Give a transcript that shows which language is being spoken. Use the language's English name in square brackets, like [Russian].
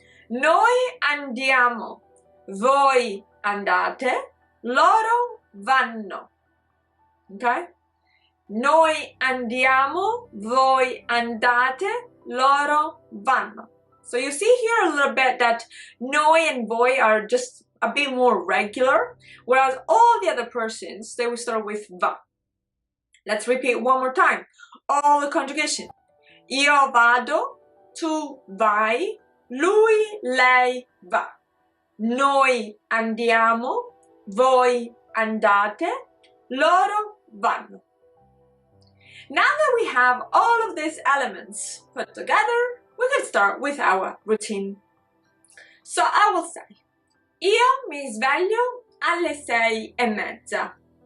[Italian] Noi andiamo, voi andate, loro vanno. Okay? Noi andiamo, voi andate, loro vanno. [English] So you see here a little bit that noi and voi are just a bit more regular, whereas all the other persons, they will start with va. Let's repeat one more time. All the conjugation. [Italian] Io vado, tu vai, lui, lei, va. Noi andiamo, voi andate, loro vanno. [English] Now that we have all of these elements put together, we can start with our routine. So I will say, [Italian] io mi sveglio alle 6:30.